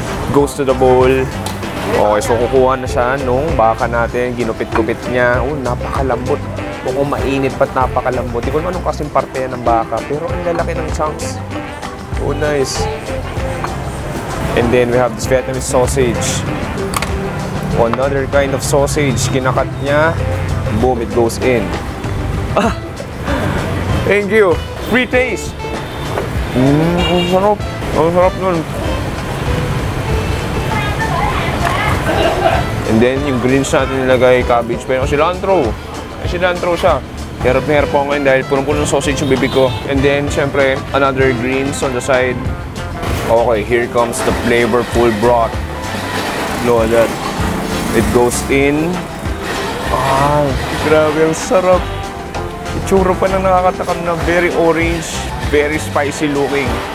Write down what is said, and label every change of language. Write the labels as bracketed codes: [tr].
[en] Goes to the bowl. [tl] Okay, so kukuha na siya nung baka natin. Ginupit-gupit niya. Napakalambot. Kung mainit pa't napakalambot. Di ko naman anong kasing parte ng baka. Pero ang lalaki ng chunks. [en] Oh, nice. And then we have this Vietnamese sausage. Another kind of sausage. [tl] Kinakat niya. [en] Boom, it goes in. Ah! Thank you. Free taste. [tl] Ang sarap. Ang sarap nun. And then yung greens natin nilagay, cabbage. Pero cilantro. May cilantro siya. Hirap na hirap ako ngayon dahil punong-puno ng sausage yung bibig ko. [en] And then, syempre, another greens on the side. Okay, here comes the flavorful broth. Look at that. It goes in. [tl] Ah, grabe, ang sarap. Itsura pa na nakakatakam na [en] very orange, very spicy looking.